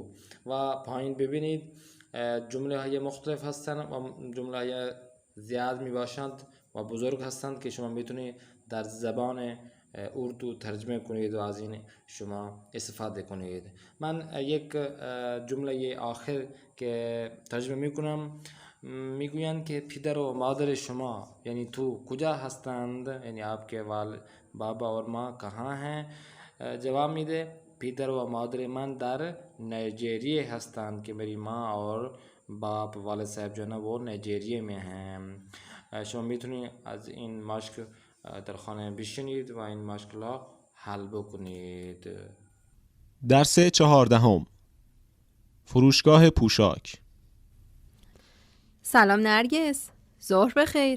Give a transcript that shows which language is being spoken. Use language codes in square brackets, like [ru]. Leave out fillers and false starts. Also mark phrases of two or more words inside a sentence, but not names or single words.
[fa] و پایین ببینید جمله های مختلف هستند و جمله های زیاد می باشند و بزرگ هستند که شما میتونید در زبان اردو ترجمه کنید و از این شما استفاده کنید. من یک جمله آخر که ترجمه میکنم، میگویند که پدر و مادر شما یعنی تو کجا هستند، یعنی [ur] آپ کے بابا اور ماں کہاں ہیں. [fa] جواب میده پدر و مادر من در نایجریه هستند، که [ur] میری ماں اور باپ والد صاحب جو ہے نا وہ نایجریہ میں ہیں. [fa] شما میتونید از این مشق در خانه بشینید و این مشق را حل بکنید. درس 14 فروشگاه پوشاک. سلام نرگس، ظهر بخیر.